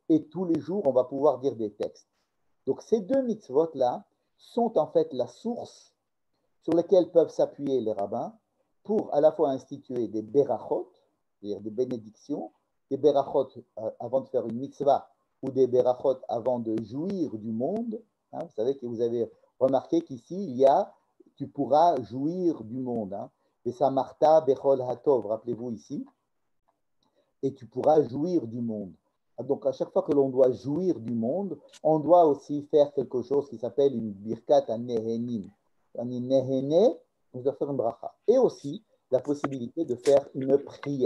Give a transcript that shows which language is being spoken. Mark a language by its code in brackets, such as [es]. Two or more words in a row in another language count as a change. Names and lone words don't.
[fr] Et tous les jours, on va pouvoir dire des textes. Donc ces deux mitzvot-là sont en fait la source sur laquelle peuvent s'appuyer les rabbins pour à la fois instituer des berachot, c'est-à-dire des bénédictions, des berachot avant de faire une mitzvah ou des berachot avant de jouir du monde. Hein, vous savez que vous avez remarqué qu'ici, il y a tu pourras jouir du monde. Hein, [he] ושמחת בכל הטוב, [fr] rappelez-vous ici, et tu pourras jouir du monde. Donc, à chaque fois que l'on doit jouir du monde, on doit aussi faire quelque chose qui s'appelle une [he] ברכת הנהנין. [fr] Un nehene, on doit faire une bracha. Et aussi la possibilité de faire une prière.